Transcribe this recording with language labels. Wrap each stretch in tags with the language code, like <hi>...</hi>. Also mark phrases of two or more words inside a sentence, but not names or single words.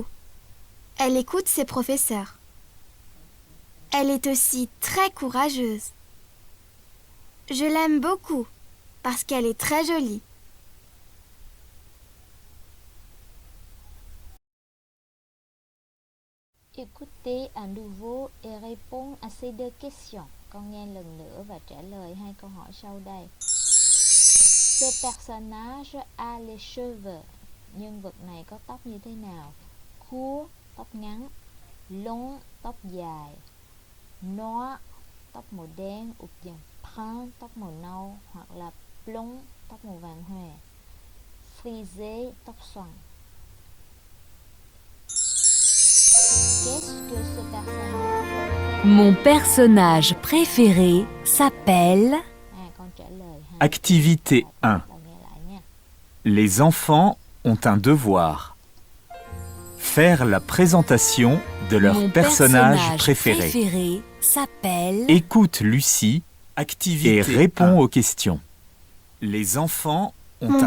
<fr>Elle écoute ses professeurs. Elle est aussi très courageuse. Je l'aime beaucoup parce qu'elle est très jolie. Écoutez à nouveau et réponds à ces deux questions.</fr> <vi>Con nghe lần nữa và trả lời hai câu hỏi sau đây.</vi> <fr>Ce personnage a les cheveux.</fr> <vi>Nhân vật này có tóc như thế nào? Court, tóc ngắn. Long, tóc dài. Noir, tóc màu đen.</vi> <fr>Ou bien brun,</fr> <vi>tóc màu nâu. Hoặc là blond, tóc màu vàng hòe. Frisé, tóc xoăn.</vi> <fr>Qu'est-ce que ce personnage? Mon personnage préféré s'appelle...</fr> <vi>Con trả lời ha.</vi> <fr>Activité 1.</fr> <vi>Là nghe lại nha.</vi> <fr>Les enfants ont un devoir. Faire la présentation de leur Mon personnage préféré. s'appelle... Écoute Lucie et réponds aux questions. Les enfants ont Mon</fr>